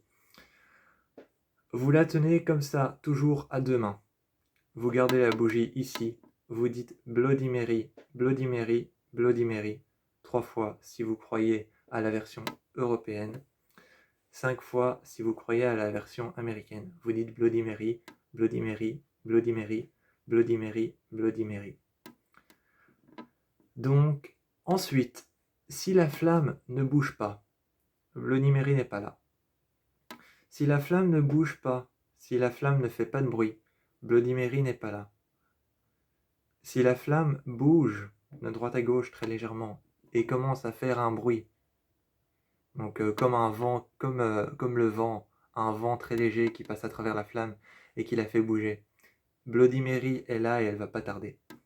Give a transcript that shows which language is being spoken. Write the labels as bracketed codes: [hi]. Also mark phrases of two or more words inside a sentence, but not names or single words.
[fr] Vous la tenez comme ça, toujours à deux mains. Vous gardez la bougie ici. Vous dites Bloody Mary, Bloody Mary, Bloody Mary. 3 fois si vous croyez à la version européenne. 5 fois si vous croyez à la version américaine. Vous dites Bloody Mary, Bloody Mary, Bloody Mary, Bloody Mary, Bloody Mary. Donc, ensuite, si la flamme ne bouge pas, Bloody Mary n'est pas là. Si la flamme ne bouge pas, si la flamme ne fait pas de bruit, Bloody Mary n'est pas là. Si la flamme bouge de droite à gauche très légèrement et commence à faire un bruit, donc comme un vent, comme le vent, un vent très léger qui passe à travers la flamme et qui la fait bouger, Bloody Mary est là et elle va pas tarder.